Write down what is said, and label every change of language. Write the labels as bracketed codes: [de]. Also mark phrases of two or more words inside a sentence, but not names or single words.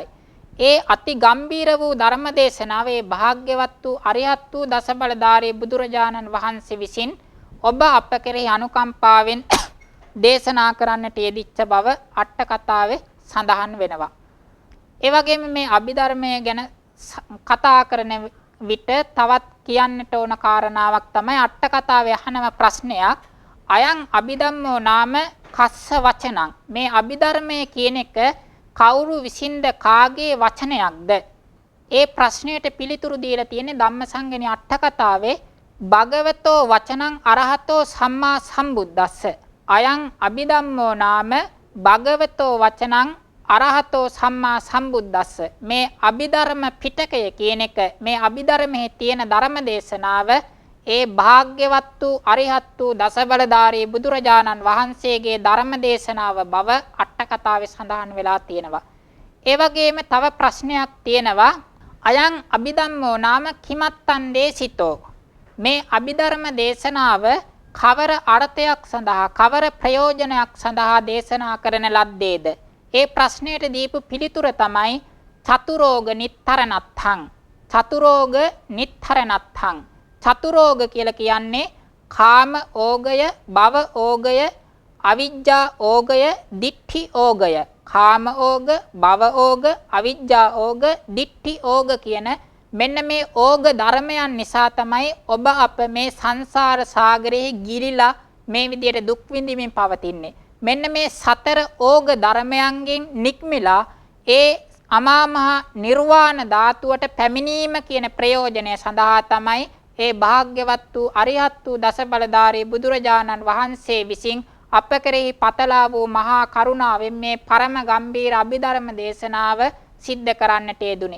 [si] ඒ අති ගම්බීර වූ ධර්ම දේශනාවේ භාග්‍යවත් වූ අරිහත් වූ දසබලධාරී බුදුරජාණන් වහන්සේ විසින් ඔබ අප කෙරෙහි අනුකම්පාවෙන් දේශනා කරන්නට යෙදිච්ච බව අට්ඨකථාවේ සඳහන් වෙනවා. ඒ වගේම මේ අභිධර්මය ගැන කතා කරන විට තවත් කියන්නට ඕන කාරණාවක් තමයි අට්ඨකථාවේ අහනම ප්‍රශ්නයක්. [pi] අයං අභිධම්මෝ නාම කස්ස වචනං. [si] මේ අභිධර්මය කියන එක කවුරු විසින්ද කාගේ වචනයක්ද? ඒ ප්‍රශ්නයට පිළිතුරු දීලා තියෙන්නේ ධම්මසංගණි අට්ඨකථාවේ [pi] භගවතෝ වචනං අරහතෝ සම්මා සම්බුද්දස්ස. අයං අභිධම්මෝ නාම භගවතෝ වචනං අරහතෝ සම්මා සම්බුද්දස්ස. [si] මේ අභිධර්ම පිටකය කියන එක, මේ අභිධර්මයේ තියෙන ධර්ම දේශනාව ඒ භාග්‍යවත් වූ අරිහත් වූ දසබලධාරී බුදුරජාණන් වහන්සේගේ ධර්ම දේශනාව බව අට්ඨකථාවේ සඳහන් වෙලා තියෙනවා. ඒ වගේම තව ප්‍රශ්නයක් තියෙනවා. [pi] අයං අභිධම්මෝ නාම කිමත්තං දේශිතෝ. [si] මේ අභිධර්ම දේශනාව කවර අර්ථයක් සඳහා, කවර ප්‍රයෝජනයක් සඳහා දේශනා කරන ලද්දේද? ඒ ප්‍රශ්නයට දීපු පිළිතුර තමයි [pi] චතුරෝග නිත්තරණත්තං. චතුරෝග නිත්තරණත්තං. [si] චතුරෝග කියලා කියන්නේ කාම ඕගය, භව ඕගය, අවිජ්ජා ඕගය, දිට්ඨි ඕගය. කාම ඕග, භව ඕග, අවිජ්ජා ඕග, දිට්ඨි ඕග කියන මෙන්න මේ ඕග ධර්මයන් නිසා තමයි ඔබ අප මේ සංසාර සාගරයේ ගිලිලා මේ විදියට දුක් විඳින්මින් පවතින්නේ. මෙන්න මේ සතර ඕග ධර්මයන්ගෙන් නික්මිලා ඒ අමා මහ නිර්වාණ ධාතුවට පැමිණීම කියන ප්‍රයෝජනය සඳහා තමයි ඒ භාග්‍යවත් වූ අරිහත් වූ දසබලධාරී බුදුරජාණන් වහන්සේ විසින් අප කෙරෙහි පතලා වූ මහා කරුණාවෙන් මේ පරම ගම්බීර අභිධර්ම දේශනාව සිද්ධ කරන්නට යෙදුනේ.